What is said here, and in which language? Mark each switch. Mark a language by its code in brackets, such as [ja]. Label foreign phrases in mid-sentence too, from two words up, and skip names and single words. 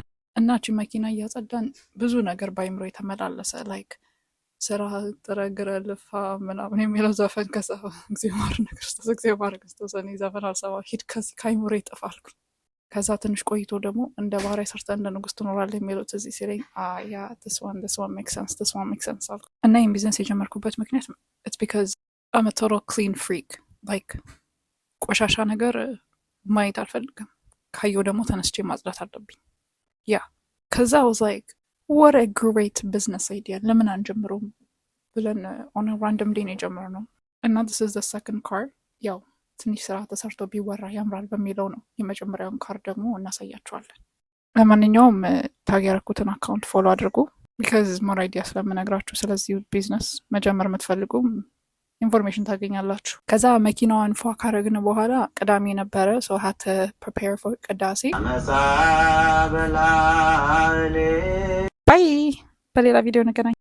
[am] እናቺ መኪና እያጸዳን ብዙ ነገር ባይምሮ የተመላለሰ ላይክ ስራ ጥረግረ ልፋ ምናምን የሚለው ዘፈን ከሰፋ እግዚአብሔር ክርስቶስ እግዚአብሔር ክርስቶስ እኔ ዘፈን አልሰማ ሂድ ከዚህ ካይምሮ ይጠፋልኩ። ከዛ ትንሽ ቆይቶ ደግሞ እንደ ባሪያ ሰርተ እንደ ንጉስ ትኖራለህ የሚሉት እዚህ ሲለኝ ያ [en] this one makes sense [am] አልኩ። እና ይህን ቢዝነስ የጀመርኩበት ምክንያት [en] it's because I'm a total clean freak. [am] like ቆሻሻ ነገር ማየት አልፈልግም። ካየው ደግሞ ተነስቼ ማጽዳት አለብኝ። ከዛ [en] I was like what a great business idea. [am] ለምን አንጀምረውም ብለን [en] on a random day [am] የጀመርነው እና [en] this is the second car. [am] ያው ትንሽ ስራ ተሰርቶ ቢወራ ያምራል በሚለው ነው። የመጀመሪያውን ካር ደግሞ እናሳያቸዋለን። ለማንኛውም ታግ ያደረኩትን [en] account follow [am] አድርጉ [en] because more idea [am] ስለምነግራችሁ ስለዚህ ቢዝነስ መጀመር የምትፈልጉ ኢንፎርሜሽን ታገኛላችሁ። ከዛ መኪናዋን ፏ ካረግን በኋላ ቅዳሜ ነበረ [en] so I had to prepare for [am] ቅዳሴ። ባይ በሌላ ቪዲዮ እንገናኝ።